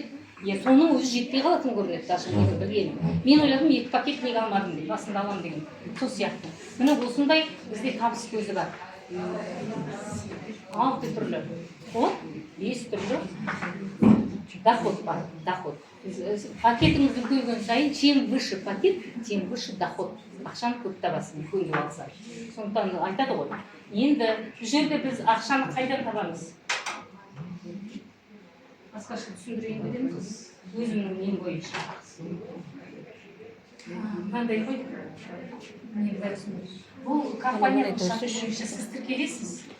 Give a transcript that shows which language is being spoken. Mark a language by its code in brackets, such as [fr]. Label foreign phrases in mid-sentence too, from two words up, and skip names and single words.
[kk] Соның өзі жетпей қалатын көрінеді, даже менің білгенім. Мен ойладым, 2 пакет неге алмадым деп, басында аламын деген. Сол сияқты. Міне осындай бізде табыс көзі бар. 6 түрлі. 5 түрлі доход бар, доход. Пакетіңізді көрген сайын, [ru] чем выше пакет, тем выше доход. [kk] Ақшаны көп табасың, көңіл алса. Сондықтан айтады ғой. Енді бұл жерде біз ақшаны қайдан табамыз? Басқаша түсіндірейін бедеміз, өзімнің мен бойынша. Қандай ғой? Бұл компания шарт бойынша сіз тіркелесіз.